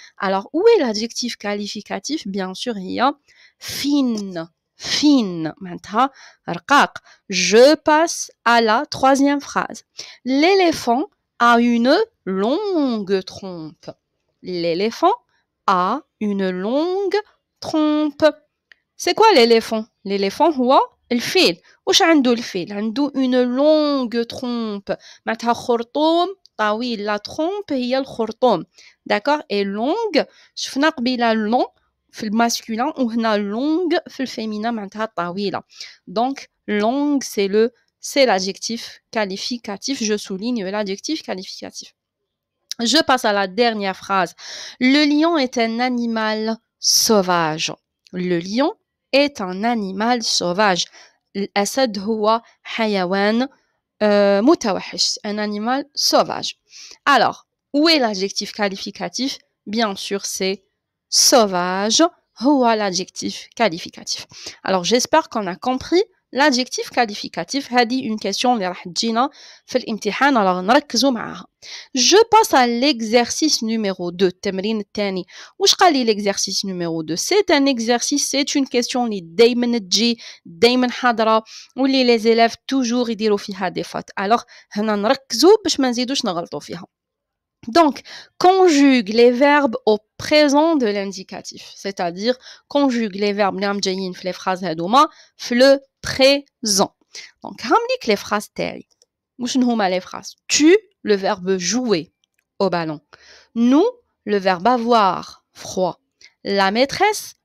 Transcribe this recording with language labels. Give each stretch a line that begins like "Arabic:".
French: Alors où est l'adjectif qualificatif? Bien sûr, il y a fine. Fine, maintenant,
Arabic: رقاق.
French: Je passe à la troisième phrase. L'éléphant a une longue trompe. L'éléphant a une longue trompe. C'est quoi l'éléphant?
Arabic: L'éléphant هو الفيل. واش عنده الفيل؟ عنده
French: une longue trompe.
Arabic: معناتها خرطوم طويل.
French: La trompe
Arabic: هي الخرطوم.
French: D'accord? Et longue,
Arabic: شفنا قبيله long في الماسكولين وهنا longue في الفيمينا معناتها طويلة.
French: Donc longue c'est l'adjectif qualificatif. Je souligne l'adjectif qualificatif. Je passe à la dernière phrase. Le lion est un animal sauvage. Le lion est un animal sauvage.
Arabic: الأسد هو حيوان متوحش.
French: Un animal sauvage. Alors, où est l'adjectif qualificatif? Bien sûr, c'est sauvage,
Arabic: هو
French: l'adjectif qualificatif. Alors j'espère qu'on a compris l'adjectif qualificatif.
Arabic: هذه
French: une question
Arabic: اللي راح تجينا في الامتحان
French: alors
Arabic: نركزوا معاها.
French: Je passe à l'exercice numéro 2
Arabic: التمرين الثاني. واش قال لي
French: l'exercice numéro 2? C'est un exercice, c'est une question
Arabic: اللي دايما تجي دايما حاضرة واللي
French: les élèves toujours
Arabic: يديروا فيها
French: des fautes.
Arabic: Alors هنا نركزوا باش ما نزيدوش نغلطوا فيها.
French: Donc, conjugue les verbes au présent de l'indicatif. C'est-à-dire, conjugue les verbes
Arabic: اللي
French: في les phrases
Arabic: هادوما
French: في le présent. Donc,
Arabic: رامليك
French: les phrases
Arabic: تاعي. واش هما
French: les phrases? Tu, le verbe jouer au ballon. Nous, le verbe avoir froid. La maîtresse